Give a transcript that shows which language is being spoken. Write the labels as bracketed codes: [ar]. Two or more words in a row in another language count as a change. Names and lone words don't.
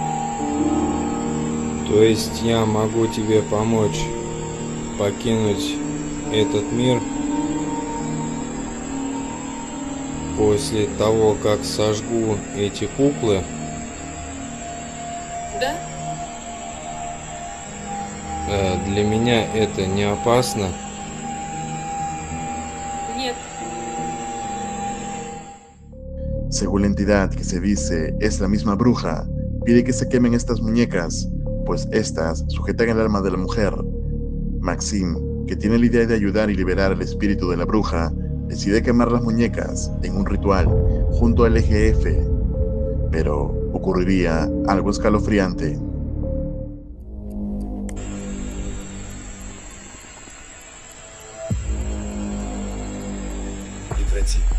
[ru] То есть я могу тебе помочь покинуть этот мир после того, как сожгу эти куклы? Да? Для меня это не опасно? Нет. [es] Según la entidad que se dice es la misma bruja, pide que se quemen estas muñecas, pues estas sujetan el alma de la mujer. Maxim, que tiene la idea de ayudar y liberar el espíritu de la bruja, decide quemar las muñecas en un ritual junto al EGF, pero ocurriría algo escalofriante. [ru] Прекрати.